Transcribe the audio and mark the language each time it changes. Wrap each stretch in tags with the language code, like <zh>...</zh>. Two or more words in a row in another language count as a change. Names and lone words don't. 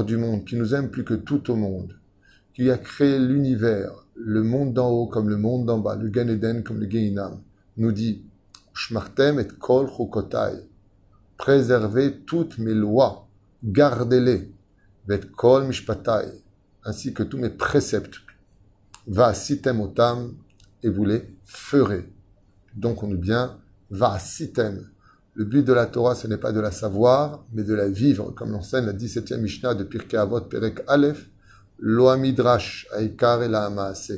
<fr>du monde, qui nous aime plus que tout au monde, qui a créé l'univers, le monde d'en haut comme le monde d'en bas, le Gan Eden comme le Geinam, nous dit</fr> <he>ושמרתם את כל חקתי,</he> <fr>préservez toutes mes lois, gardez-les,</fr> <he>ואת כל משפטי,</he> <fr>ainsi que tous mes préceptes,</fr> <he>ועשיתם אותם,</he> <fr>et vous les ferez. Donc on nous bien va sitem. Le but de la Torah, ce n'est pas de la savoir, mais de la vivre, comme l'enseigne la 17e Mishnah de Pirkei Avot Perek Aleph,</fr> <he>לא המדרש עיקר אלא המעשה.</he>